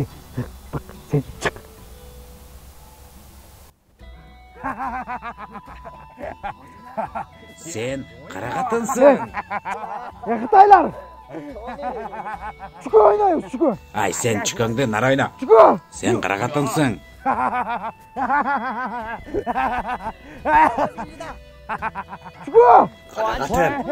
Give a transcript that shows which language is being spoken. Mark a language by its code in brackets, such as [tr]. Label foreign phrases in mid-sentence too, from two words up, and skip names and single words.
[ky] Бак, [tr] sen çık. [ky] Sen кара катынсың. Кытайлар. Чүкө ойнойбуз, чүкө. Ай, sen чүкөңдү нар ойна. Чүкө. Sen кара катынсың. Чүкө. Кара катын.